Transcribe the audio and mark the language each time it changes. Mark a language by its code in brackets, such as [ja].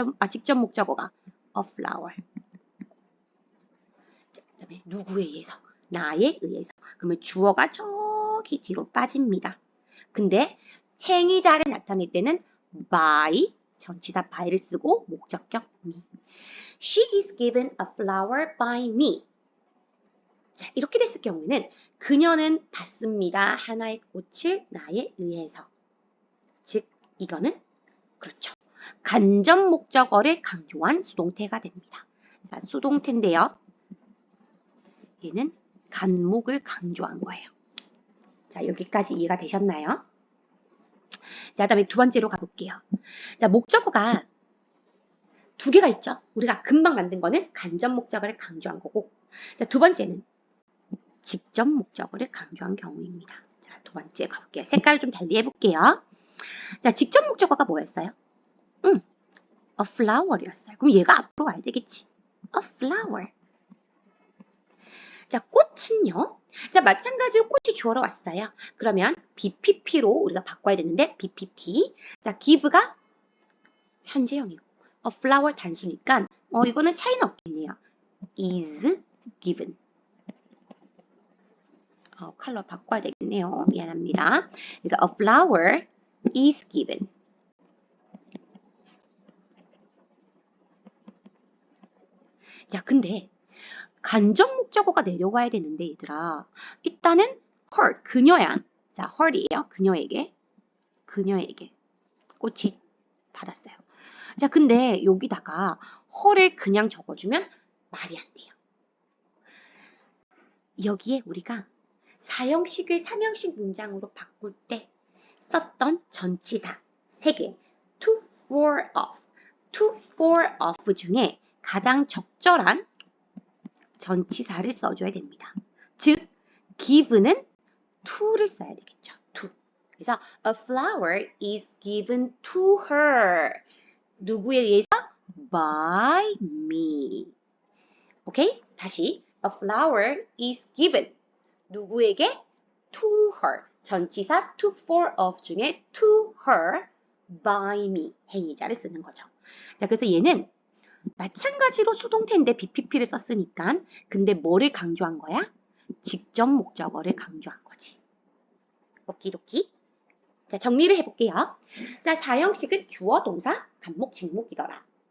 [ko] 직접 목적어가 a flower. 자, 그다음에 누구에 의해서? 나에 의해서. 그러면 주어가 저기 뒤로 빠집니다. 근데 행위자를 나타낼 때는 by, 전치사 by를 쓰고 목적격 me. [en] She is given a flower by me. [ko] 자, 이렇게 됐을 경우에는 그녀는 받습니다. 하나의 꽃을 나에 의해서. 즉, 이거는 그렇죠. 간접 목적어를 강조한 수동태가 됩니다. 자, 수동태인데요. 얘는 간목을 강조한 거예요. 자, 여기까지 이해가 되셨나요? 자, 그다음에 두 번째로 가볼게요. 자, 목적어가 두 개가 있죠. 우리가 금방 만든 거는 간접 목적어를 강조한 거고, 자, 두 번째는 직접 목적어를 강조한 경우입니다. 자, 두 번째 가볼게요. 색깔을 좀 달리 해볼게요. 자, 직접 목적어가 뭐였어요? a flower이었어요. 그럼 얘가 앞으로 와야 되겠지. a flower. 자, 꽃은요. 자, 마찬가지로 꽃이 주어로 왔어요. 그러면 BPP로 우리가 바꿔야 되는데 BPP. 자, give가 현재형이고 a flower 단수니까 이거는 차이는 없겠네요. [en] is given. [ko] 컬러 바꿔야 되겠네요. 미안합니다. 그래서 [en] a flower is given. [ko] 자, 근데 간접 목적어가 내려와야 되는데 얘들아, 일단은 her, 그녀야. 자, her이에요. 그녀에게 꽃이 받았어요. 자, 근데 여기다가 her을 그냥 적어주면 말이 안 돼요. 여기에 우리가 사형식을 삼형식 문장으로 바꿀 때 썼던 전치사 3개, to, for, of, to, for, of 중에 가장 적절한 전치사를 써줘야 됩니다. 즉, give는 to를 써야 되겠죠. [en] to. [ko] 그래서 [en] a flower is given to her. [ko] 누구에 의해서? [en] by me. [ko] 오케이? 다시 [en] a flower is given. [ko] 누구에게? [en] to her. [ko] 전치사 [en] to, for, of [ko] 중에 [en] to her, by me. [ko] 행위자를 쓰는 거죠. 자, 그래서 얘는 마찬가지로 수동태인데 BPP를 썼으니까 근데 뭐를 강조한 거야? 직접 목적어를 강조한 거지. 오키도키. 자, 정리를 해볼게요. 자, 사형식은 주어, 동사, 간목, 직목이더라.